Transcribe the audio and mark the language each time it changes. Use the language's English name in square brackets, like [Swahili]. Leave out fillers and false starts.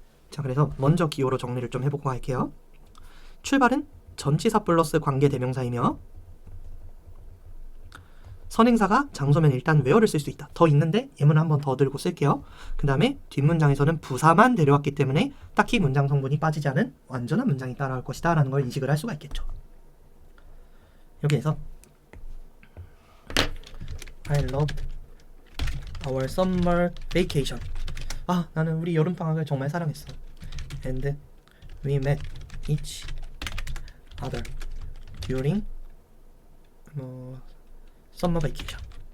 [Korean] 자, 그래서 먼저 기호로 정리를 좀 해보고 갈게요. 출발은 전치사 플러스 관계 대명사이며 선행사가 장소면 일단 where를 쓸 수 있다. 더 있는데 예문 한번 더 들고 쓸게요. 그 다음에 뒷문장에서는 부사만 데려왔기 때문에 딱히 문장 성분이 빠지지 않은 완전한 문장이 따라올 것이다 라는 걸 인식을 할 수가 있겠죠. 여기에서 [English] I loved our summer vacation. [Korean] 나는 우리 여름방학을 정말 사랑했어. [English] And we met each other during summer vacation.